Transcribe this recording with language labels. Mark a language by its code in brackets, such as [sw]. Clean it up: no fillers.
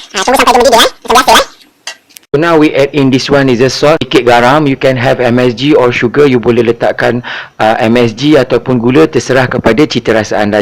[ms] Tunggu sampai dia mendidih Macam biasa [en] So now we add in this one is a salt, [ms] sikit garam. [en] You can have MSG or sugar. [ms] You boleh letakkan MSG ataupun gula, terserah kepada cita rasa anda.